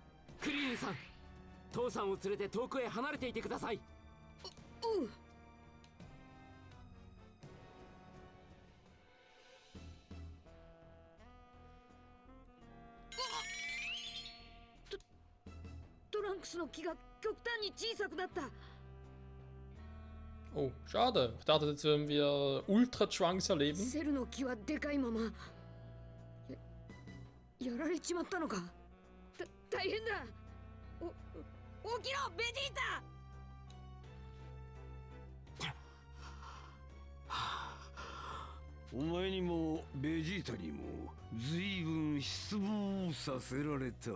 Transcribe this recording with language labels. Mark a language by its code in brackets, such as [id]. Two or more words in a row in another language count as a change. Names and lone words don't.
[ja] クリリンさん、父さんを連れて遠くへ離れていてください。うん。トランクスの木が極端に小さくなった。 [de] Oh, schade. Ich dachte, jetzt würden wir Ultra Trunks erleben. [ja] セルの木はでかいまま やられちまったのか。大変だ。起きろベジータ。お前にもベジータにも随分失望させられた。